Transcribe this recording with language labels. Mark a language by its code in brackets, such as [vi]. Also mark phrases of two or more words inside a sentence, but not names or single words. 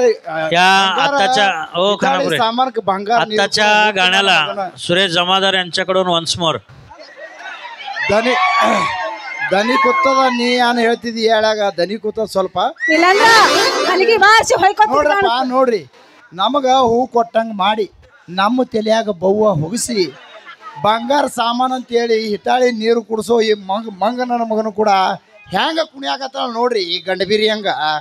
[mr] या आत्ताच्या हो खानापुरे सामान बंगाल आत्ताच्या गाण्याला सुरेश जमादार यांच्याकडून वन्स मोर [kn] ದನಿ ದನಿ ಕೂತದ ನೀ ಏನು ಹೇಳ್ತಿದ್ದಿ ಹೇಳಾಗ ದನಿ ಕೂತದ ಸ್ವಲ್ಪ ಇಲ್ಲಂದ್ರ ಅಲ್ಲಿಗೆ ವಾಸಿ ನೋಡ್ರಪ್ಪ ನೋಡ್ರಿ ನಮಗ ಹೂ ಕೊಟ್ಟಂಗ ಮಾಡಿ ನಮ್ಮ ತಲೆಯಾಗ ಬವ್ವ ಹೊಗಸಿ ಬಂಗಾರ ಸಾಮಾನು ಅಂತೇಳಿ ಹಿತಾಳಿ ನೀರು ಕುಡಿಸೋ ಈ ಮಂಗನ ಮಗನು ಕೂಡ ಹೆಂಗ ಕುಣಿಯಾಕತ್ತಾಳ ನೋಡ್ರಿ ಈ ಗಂಡಬೀರಿ ಹಂಗ